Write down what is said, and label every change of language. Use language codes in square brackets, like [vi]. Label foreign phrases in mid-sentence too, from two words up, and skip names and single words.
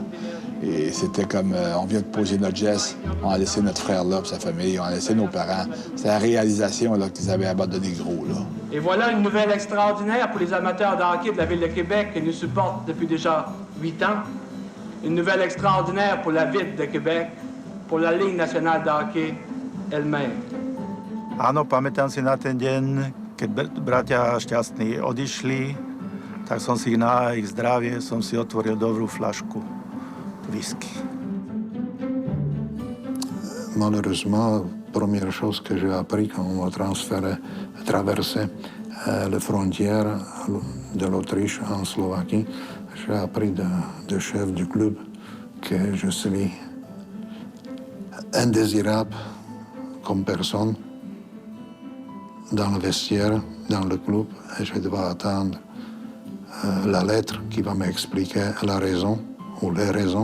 [fr] Et c'était comme, on vient de poser notre geste, on a laissé notre frère là, puis sa famille, on a laissé nos parents. C'est la réalisation là, qu'ils avaient abandonné gros, là. Et voilà une nouvelle extraordinaire pour les amateurs de hockey de la Ville de Québec qui nous supportent depuis déjà 8 ans. Une nouvelle extraordinaire pour la Ville de Québec, pour la Ligue nationale de hockey elle-même. [sk] Áno, pamätám si na ten deň, keď bratia Šťastní odišli, tak som si na ich zdravie som si otvoril dobrú flašku whisky. [fr] Malheureusement, première chose que j'ai appris quand on a traversé les frontières de l'Autriche en Slovaquie, j'ai appris de chef du club que je suis indésirable comme personne dans le vestiaire, dans le club, et je dois attendre la lettre qui va m'expliquer la raison ou les raisons.